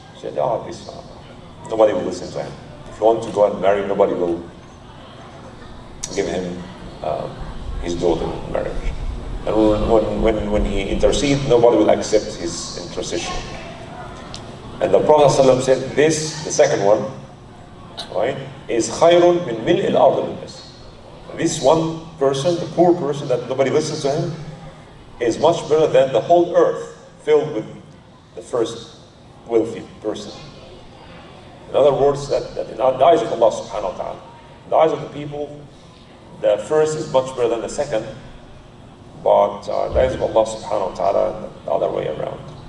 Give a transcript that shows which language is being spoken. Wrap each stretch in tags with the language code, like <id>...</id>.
<en>He said, nobody will listen to him. If you want to go and marry, nobody will give him his daughter in marriage. And when he intercedes, nobody will accept his intercession. And the Prophet ﷺ said this, the second one, right, is</en> <ar>خَيْرٌ مِنْ مِلْءِ الْأَرْضِ بِالنَّاسِ.</ar> <en>This one person, the poor person that nobody listens to him, is much better than the whole earth filled with the first wealthy person. In other words, that in the eyes of Allah subhanahu wa ta'ala, in the eyes of the people, the first is much better than the second, but in the eyes of Allah subhanahu wa ta'ala, the other way around.</en>